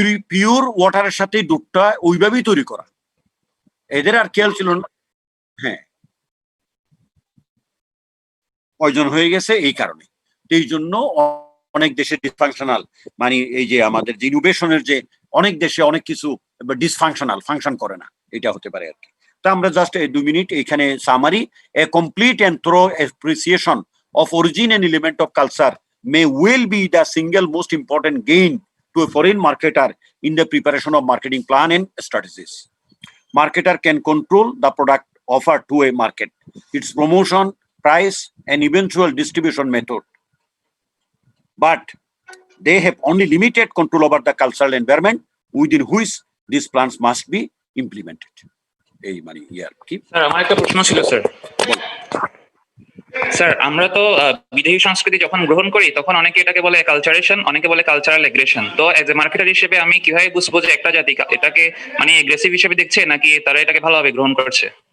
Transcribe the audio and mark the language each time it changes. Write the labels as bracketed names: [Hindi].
[Bangla] Pure ওয়াটারের সাথে দুধটা ওইভাবেই তৈরি করা, এদের আর খেয়াল ছিল না। হ্যাঁ, পয়জন হয়ে গেছে এই কারণে। এই জন্য অনেক দেশে ডিসফাংশনাল, মানে এই যে আমাদের যে ইনোভেশনের যে অনেক দেশে অনেক কিছু ডিসফাংশনাল, ফাংশন করে না, এটা হতে পারে আর কি। তা আমরা জাস্ট 2 মিনিট এখানে summary, [English] A complete and thorough appreciation of origin and element of culture may well be the single most important gain to a foreign marketer in the preparation of marketing plan and strategies. Marketer can control the product offered to a market, its promotion, price, and eventual distribution method. But they have only limited control over the cultural environment within which these plans must be implemented. [Bangla] এই মানে কি sir, আমার একটা প্রশ্ন ছিল sir. Sir, আমরা তো বিদেশি সংস্কৃতি যখন গ্রহণ করি তখন অনেকে এটাকে বলে কালচারেশন, অনেকে বলে কালচারাল এগ্রেশন। তো এজ এ মার্কেটার হিসেবে আমি কিভাবে বুঝবো যে একটা জাতি এটাকে মানে এগ্রেসিভ হিসেবে দেখছে নাকি তারা এটাকে ভালোভাবে গ্রহণ করছে?